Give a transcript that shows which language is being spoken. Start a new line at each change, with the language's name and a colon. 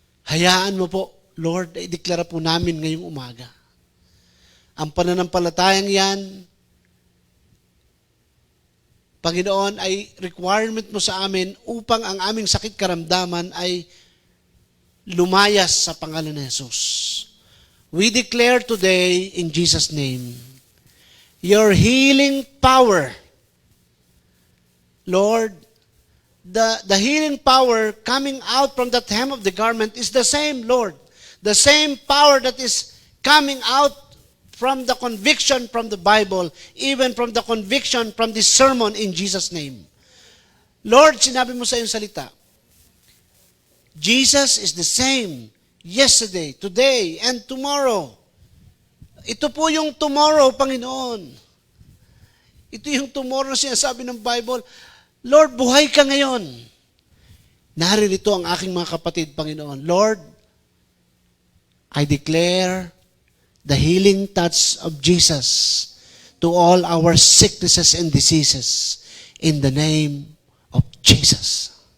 Filipino: Hayaan mo po, Lord, i-deklara po namin ngayong umaga. Ang pananampalatayang yan, Panginoon, ay requirement mo sa amin upang ang aming sakit karamdaman ay lumayas sa pangalan ni Jesus.
English: We declare today in Jesus' name, your healing power, Lord, the healing power coming out from that hem of the garment is the same, Lord. The same power that is coming out from the conviction from the Bible, even from the conviction from this sermon in Jesus' name. Lord,
Filipino: sinabi mo sa iyong salita,
English: Jesus is the same yesterday, today, and tomorrow.
Filipino: Ito po yung tomorrow, Panginoon. Ito yung tomorrow na sinasabi ng Bible. Lord, buhay ka ngayon. Naririto ang aking mga kapatid, Panginoon.
English: Lord, I declare the healing touch of Jesus to all our sicknesses and diseases in the name of Jesus.